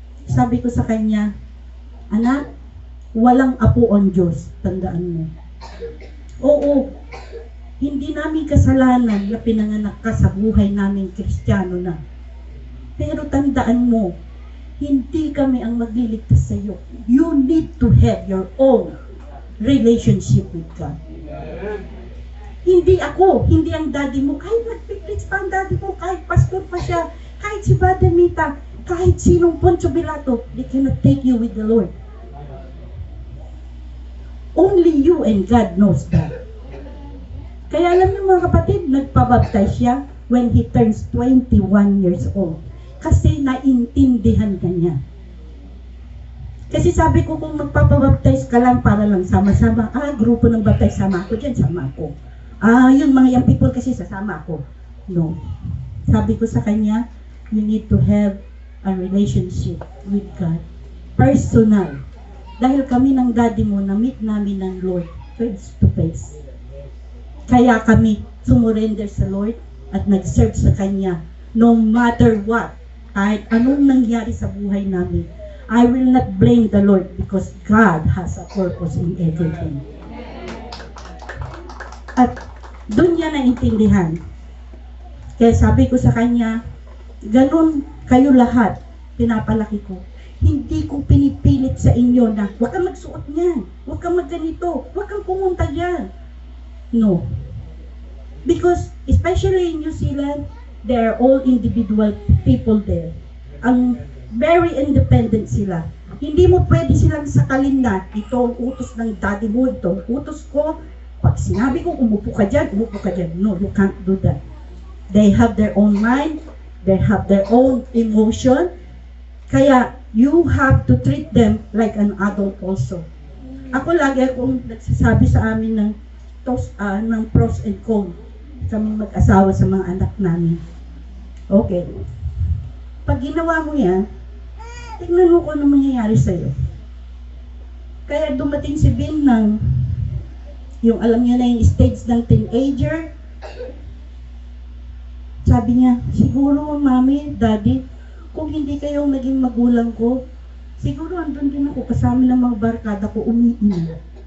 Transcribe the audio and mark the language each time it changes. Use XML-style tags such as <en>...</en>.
<tl>Sabi ko sa kanya, anak, walang apo ang Diyos, tandaan mo. Oo, hindi namin kasalanan na pinanganak ka sa buhay namin Kristiyano na. Pero tandaan mo, hindi kami ang magliligtas sa iyo.</tl> <en>You need to have your own relationship with God.</en> <tl>Hindi ako, hindi ang daddy mo. Kahit nagpiplits pa ang daddy mo, kahit pastor pa siya, kahit si Badamita, kahit sinong Poncio Pilato,</tl> <en>they cannot take you with the Lord. Only you and God knows that.</en> <tl>Kaya alam niyo mga kapatid, nagpabaptize siya.</tl> <en>when he turns 21 years old.</en> <tl>Kasi naintindihan ka niya. Kasi sabi ko, kung magpapabaptize ka lang para lang sama-sama, grupo ng baptize, sama ako dyan, sama ako. Yun, mga young people kasi sasama ako.</tl> <en>No.</en> <tl>Sabi ko sa kanya,</tl> <en>you need to have a relationship with God.</en> <tl>Personal. Dahil kami ng daddy mo, na-meet namin ng Lord face to face. Kaya kami sumurrender sa Lord at nag-serve sa Kanya.</tl> <en>No matter what,</en> <tl>kahit anong nangyari sa buhay namin,</tl> <en>I will not blame the Lord because God has a purpose in everything.</en> <tl>At doon niya naintindihan. Kaya sabi ko sa kanya, ganun kayo lahat, pinapalaki ko. Hindi ko pinipilit sa inyo na huwag kang magsuot niyan, huwag kang magganito, huwag kang pumunta dyan.</tl> <en>No. Because especially in New Zealand, they are all individual people there.</en> <tl>Ang very independent sila. Hindi mo pwede silang sakalin na ito ang utos ng daddy mo, ito ang utos ko. Pag sinabi ko, umupo ka dyan, umupo ka dyan.</tl> <en>No, you can't do that. They have their own mind, they have their own emotion. Kaya, you have to treat them like an adult also.</en> <tl>Ako lagi akong nagsasabi sa amin ng pros and cons. Kaming mag-asawa sa mga anak namin. Okay. Pag ginawa mo yan, tignan mo kung ano mangyayari sa'yo. Kaya dumating si Ben ng, yung alam niya na yung stage ng teenager, sabi niya, siguro mami, daddy, kung hindi kayo naging magulang ko, siguro andun din ako kasama ng mga barkada ko umiinom.</tl>